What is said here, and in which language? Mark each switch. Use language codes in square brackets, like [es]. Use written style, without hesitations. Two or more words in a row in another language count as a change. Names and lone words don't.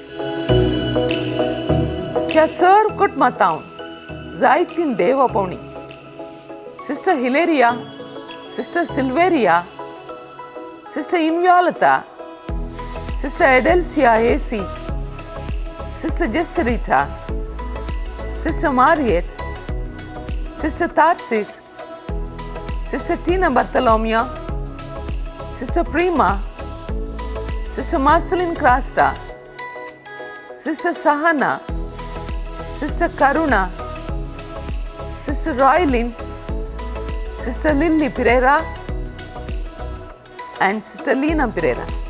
[kok] ह्या सर कुटुंबांत जायतीं देवपवणी. सिस्टर हिलेरिया, सिस्टर सिल्वेरिया, सिस्टर इनव्यॉलता, सिस्टर एडेल्सिया एसी, [en] Sister Jessarita, Sister Mariette, Sister Tarsis, Sister Tina Bartolomeo, Sister Prima, Sister Marceline Krasta, Sister Sahana, Sister Karuna, Sister Roylin, Sister Lily Pereira, and Sister Lina Pereira.